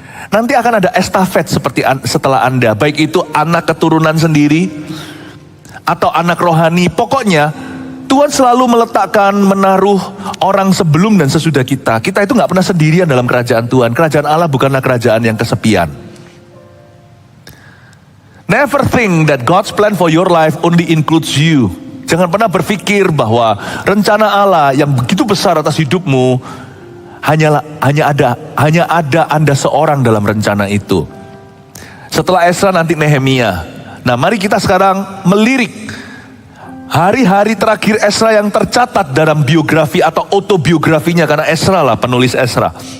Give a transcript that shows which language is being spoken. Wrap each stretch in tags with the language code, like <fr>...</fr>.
<id>Nanti akan ada estafet seperti setelah Anda, baik itu anak keturunan sendiri atau anak rohani. Pokoknya Tuhan selalu meletakkan, menaruh orang sebelum dan sesudah kita. Kita itu nggak pernah sendirian dalam kerajaan Tuhan. Kerajaan Allah bukanlah kerajaan yang kesepian.</id> <en>Never think that God's plan for your life only includes you.</en> <id>Jangan pernah berpikir bahwa rencana Allah yang begitu besar atas hidupmu hanya ada Anda seorang dalam rencana itu. Setelah Ezra nanti Nehemia. Nah, mari kita sekarang melirik hari-hari terakhir Ezra yang tercatat dalam biografi atau autobiografinya, karena Ezra lah penulis Ezra.</id>